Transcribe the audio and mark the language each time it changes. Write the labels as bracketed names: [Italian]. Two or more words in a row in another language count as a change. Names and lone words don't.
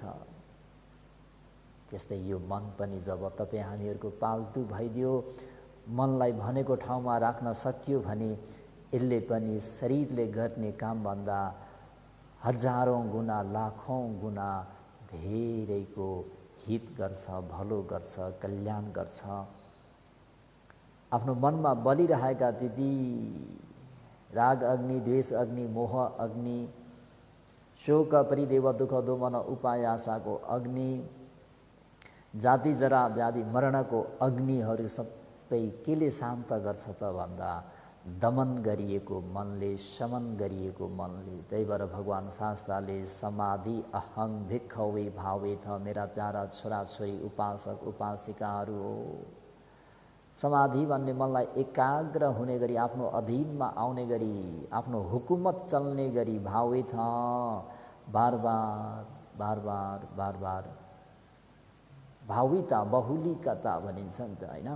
[Nepali] त्यस्तै यो मन पनि जब तपाईँ हामीहरूको पाल्तु भइदियो, मनलाई भनेको ठाउँमा राख्न सकियो भने यसले पनि शरीरले गर्ने कामभन्दा हजारौं गुणा लाखौं गुणा धेरैको हित गर्छ, भलो गर्छ, कल्याण गर्छ। आफ्नो मनमा बलिरहेका ती राग अग्नि, द्वेष अग्नि, मोह अग्नि, शोक परिदेव दुःख दोमन उपायासाको अग्नि, जाति जरा व्याधि मरणको अग्निहरू सबै केले शान्त गर्छ त भन्दा दमन गरिएको मनले, शमन गरिएको मनले। त्यही भएर भगवान शास्त्रले [Pali] समाधि अहं भिक्खवे भावेथ, [Nepali] मेरा प्यारा छोराछोरी उपासक उपासिकाहरू हो, समाधि भन्ने मनलाई एकाग्र हुने गरी, आफ्नो अधीनमा आउने गरी, आफ्नो हुकुमत चल्ने गरी भावेथ, बार बार बार बार बार बार [Pali] भाविता बहुलीकता [Nepali] भनिन्छ नि त हैन।